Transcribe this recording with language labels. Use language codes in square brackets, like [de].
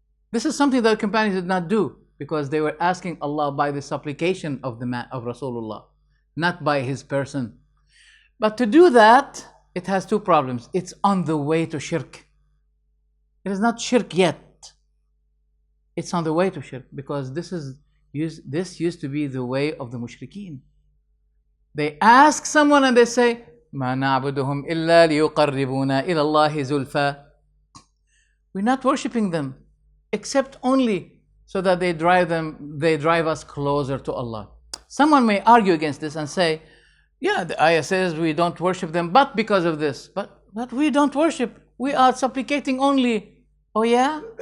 [en] This is something that the companions did not do, because they were asking Allah by the supplication of the man, of Rasulullah, not by his person. But to do that, it has two problems. It's on the way to shirk. It is not shirk yet. It's on the way to shirk, because this used to be the way of the mushrikeen. They ask someone and they say, [ar] مَا نَعْبُدُهُمْ إِلَّا لِيُقَرِّبُونَا إِلَى اللَّهِ زُلْفَى. [en] We're not worshipping them except only so that they drive us closer to Allah. Someone may argue against this and say, yeah, the ayah says we don't worship them, but because of this. But we don't worship. We are supplicating only. Oh yeah?